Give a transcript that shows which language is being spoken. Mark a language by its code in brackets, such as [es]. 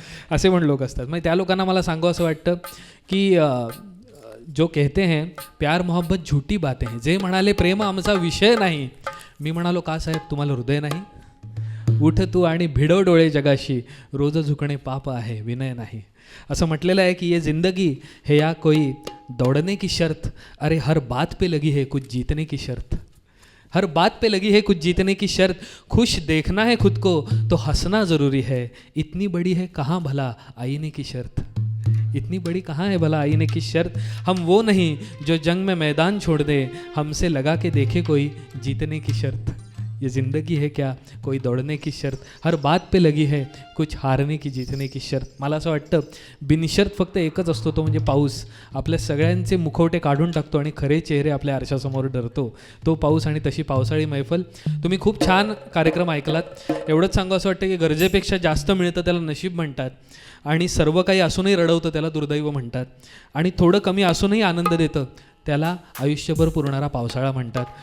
[mr] असे पण लोक असतात. मग त्या लोकांना मला सांगावं असं वाटतं की [hi] जो कहते हैं प्यार मोहब्बत झूठी बातें हैं, [mr] जे म्हणाले प्रेम आमचा विषय नाही. मी म्हणालो का साहेब तुम्हाला हृदय नाही? उठ तू आणि भिडव डोळे जगाशी, रोज झुकणे पाप आहे विनय नाही. असं म्हटलेलं आहे की [hi] ये जिंदगी है या कोई दौड़ने की शर्त, अरे हर बात पे लगी है कुछ जीतने की शर्त. हर बात पे लगी है कुछ जीतने की शर्त, खुश देखना है खुद को तो हंसना ज़रूरी है, इतनी बड़ी है कहाँ भला आईने की शर्त. इतनी बड़ी कहाँ है भला आईने की शर्त, हम वो नहीं जो जंग में मैदान छोड़ दे, हमसे लगा के देखे कोई जीतने की शर्त. ये ज़िंदगी है क्या कोई दौड़ने की शर्त, हर बात पे लगी है कुछ हारने की जीतने की शर्त. [mr] मला असं वाटतं बिनशर्त फक्त एकच असतो, तो म्हणजे पाऊस. आपल्या सगळ्यांचे मुखवटे काढून टाकतो आणि खरे चेहरे आपल्या आरशासमोर डरतो. तो पाऊस आणि तशी पावसाळी मैफल. तुम्ही खूप छान कार्यक्रम ऐकलात. एवढंच सांगू असं वाटतं की गरजेपेक्षा जास्त मिळतं त्याला नशीब म्हणतात, आणि सर्व काही असूनही रडवतं त्याला दुर्दैव म्हणतात, आणि थोडं कमी असूनही आनंद देतं त्याला आयुष्यभर पुरणारा पावसाळा म्हणतात.